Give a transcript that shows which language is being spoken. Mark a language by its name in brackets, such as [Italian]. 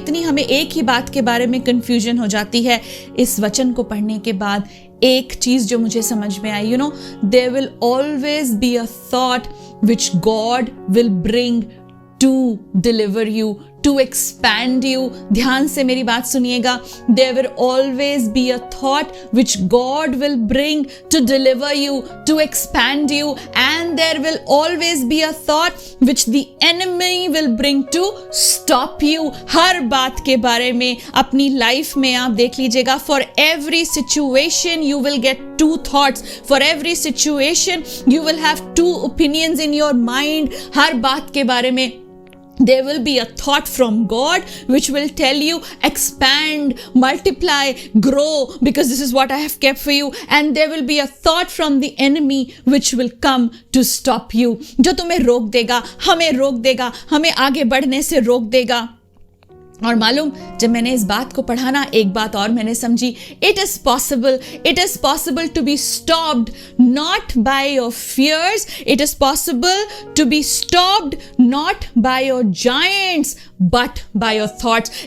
[Hindi] इतनी हमें एक ही बात के बारे में कंफ्यूजन हो जाती है। इस वचन को पढ़ने के बाद एक चीज जो मुझे समझ में आई, [English] There will always be a thought which God will bring to deliver you, to expand you। [Hindi] ध्यान से मेरी बात सुनिएगा। [English] There will always be a thought which God will bring to deliver you, to expand you, and there will always be a thought which the enemy will bring to stop you। [Hindi] हर बात के बारे में अपनी life में आप देख लीजिएगा। [English] For every situation you will get two thoughts, for every situation you will have two opinions in your mind। [Hindi] हर बात के बारे में [English] there will be a thought from God which will tell you expand, multiply, grow, because this is what I have kept for you, and there will be a thought from the enemy which will come to stop you, [Hindi] जो तुम्हें रोक देगा, [English] हमें आगे बढ़ने से रोक देगा। [Hindi] और मालूम, जब मैंने इस बात को पढ़ा ना, एक बात और मैंने समझी। [English] It is possible to be stopped not by your fears, it is possible to be stopped not by your giants but by your thoughts.